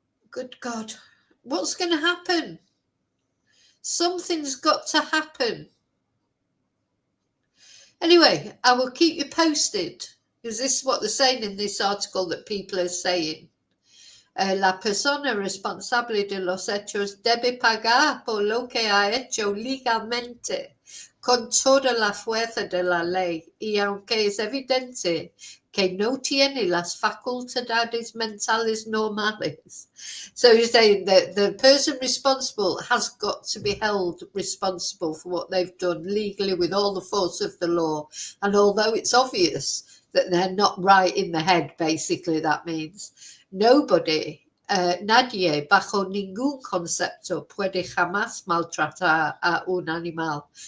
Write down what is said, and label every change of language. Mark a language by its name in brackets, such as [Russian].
[English] Good God. What's going to happen? Something's got to happen. Anyway, I will keep you posted, because this is what they're saying in this article that people are saying. [Spanish] La persona responsable de los hechos debe pagar por lo que ha hecho legalmente, con toda la fuerza de la ley, y aunque es evidente que no tiene las facultades mentales normales. [English] So he's saying that the person responsible has got to be held responsible for what they've done legally with all the force of the law. And although it's obvious that they're not right in the head, basically, that means nobody, [Spanish] nadie, bajo ningún concepto, puede jamás maltratar a un animal.